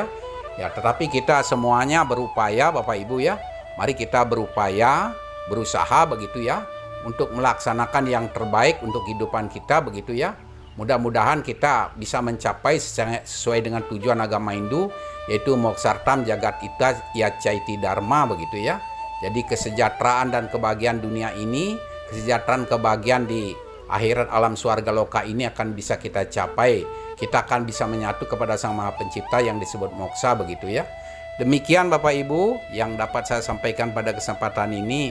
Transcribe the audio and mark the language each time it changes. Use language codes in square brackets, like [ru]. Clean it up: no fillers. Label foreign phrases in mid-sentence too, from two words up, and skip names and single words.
[id] Ya, tetapi kita semuanya berupaya Bapak Ibu ya. Mari kita berupaya, berusaha begitu ya untuk melaksanakan yang terbaik untuk kehidupan kita begitu ya. Mudah-mudahan kita bisa mencapai sesuai dengan tujuan agama Hindu, yaitu [sa] moksartam jagat ita ya caiti dharma [id] begitu ya. Jadi kesejahteraan dan kebahagiaan dunia ini, kesejahteraan kebahagiaan di akhirat alam swarga loka ini akan bisa kita capai. Kita akan bisa menyatu kepada Sang Maha Pencipta yang disebut moksa begitu ya. Demikian Bapak Ibu yang dapat saya sampaikan pada kesempatan ini.